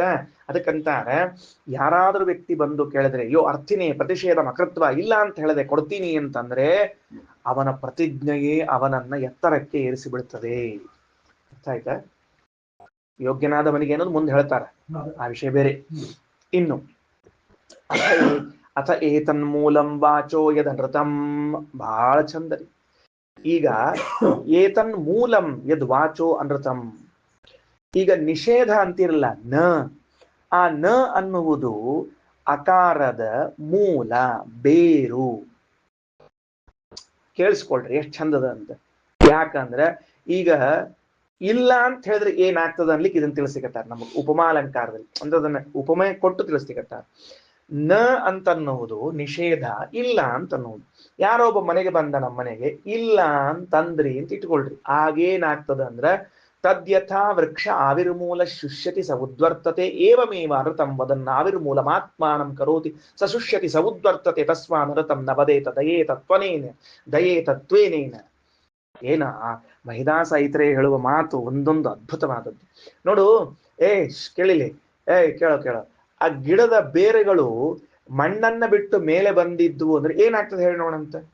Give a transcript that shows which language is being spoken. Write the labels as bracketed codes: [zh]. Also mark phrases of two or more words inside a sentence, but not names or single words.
[kn] ಅದಕ್ಕಂತಾರೆ, ಯಾರಾದ್ರೂ ವ್ಯಕ್ತಿ ಬಂದು ಕೇಳಿದ್ರೆ ಅಯ್ಯೋ [sa] ಅರ್ಥಿನಿ ಪ್ರತಿಷೇಧ ಮಕೃತ್ವ [kn] ಇಲ್ಲ ಅಂತ ಹೇಳದೆ ಕೊಡ್ತೀನಿ ಅಂತಂದ್ರೆ ಅವನ ಪ್ರತಿಜ್ಞೆಯೇ ಅವನನ್ನ ಎತ್ತರಕ್ಕೆ ಏರಿಸಿ ಬಿಡ್ತದೆ. ಅರ್ಥ ಆಯ್ತಾ? ಯೋಗ್ಯನಾದವನಿಗೆ ಅನ್ನೋದು ಮುಂದೆ ಹೇಳ್ತಾರೆ, ಆ ವಿಷಯ ಬೇರೆ. [sa] ಇನ್ನು ಅಥ ಏತನ್ಮೂಲಂ ವಾಚೋ ಯದನೃತಂ. [kn] ಬಹಳ ಚಂದರಿ. ಈಗ [sa] ಏತನ್ ಮೂಲಂ ಯದ್ ವಾಚೋ ಅನೃತಂ. [kn] ಈಗ ನಿಷೇಧ ಅಂತಿರಲ್ಲ ನ, ಆ ನ ಅನ್ನುವುದು ಅಕಾರದ ಮೂಲ, ಬೇರು. ಕೇಳಿಸ್ಕೊಳ್ರಿ ಎಷ್ಟು ಚಂದದ ಅಂತ. ಯಾಕಂದ್ರೆ ಈಗ ಇಲ್ಲ ಅಂತ ಹೇಳಿದ್ರೆ ಏನಾಗ್ತದ ಅನ್ಲಿಕ್ಕೆ ಇದನ್ನ ತಿಳಿಸಿಕತ್ತಾರ ನಮಗೆ ಉಪಮಾಲಂಕಾರದಲ್ಲಿ. ಅಂದ್ರೆ ಅದನ್ನ ಉಪಮೆ ಕೊಟ್ಟು ತಿಳಿಸ್ಲಿಕತ್ತಾರ. ನ ಅಂತನ್ನುವುದು ನಿಷೇಧ, ಇಲ್ಲ ಅಂತನ್ನುವುದು. ಯಾರೋ ಒಬ್ಬ ಮನೆಗೆ ಬಂದ ನಮ್ಮ ಮನೆಗೆ, ಇಲ್ಲ ಅಂತಂದ್ರಿ ಅಂತ ಇಟ್ಕೊಳ್ರಿ, ಆಗೇನಾಗ್ತದ ಅಂದ್ರೆ [sa] ತದ್ಯಥಾ ವೃಕ್ಷ ಆವಿರ್ಮೂಲ ಶುಷ್ಯತಿ ಸ ಉದ್ವರ್ತತೆ ಏವಮೇವ ಅನೃತಂ ವದನ್ ಆವಿರ್ಮೂಲಮಾತ್ಮಾನಂ ಕರೋತಿ ಸ ಶುಷ್ಯತಿ ಸ ಉದ್ವರ್ತತೆ ತಸ್ಮಾನ್ ಅನೃತಂ ನ ವದೇತ ದಯೇತತ್ವೇನೇನ. [kn] ಏನ ಮಹಿದಾಸ ಐತ್ರೆ ಹೇಳುವ ಮಾತು ಒಂದೊಂದು ಅದ್ಭುತವಾದದ್ದು ನೋಡು. ಕೇಳಿಲಿ, ಕೇಳೋ. ಆ ಗಿಡದ ಬೇರೆಗಳು ಮಣ್ಣನ್ನ ಬಿಟ್ಟು ಮೇಲೆ ಬಂದಿದ್ವು ಅಂದ್ರೆ ಏನಾಗ್ತದೆ ಹೇಳಿ ನೋಡಂತ.